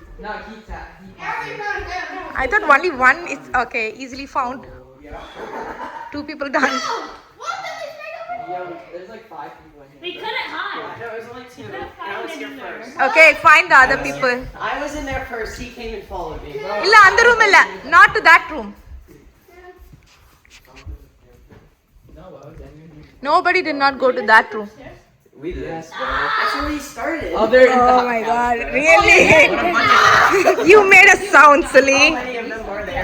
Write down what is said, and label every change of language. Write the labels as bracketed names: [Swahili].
[English] No, he's I thought only one is okay, easily found. 2 people done. Yeah, there's like 5 people in here. We couldn't hide. No, it was only 2. And I was here first. Okay, find the other people. I was in there first. He came and followed me. [Tamil] இல்ல அந்த room இல்ல, [English] not to that room. No, Nobody did not go to that room. We did. Yes, that's where we started. Oh my god, really? You made us sound silly. How many of them were there?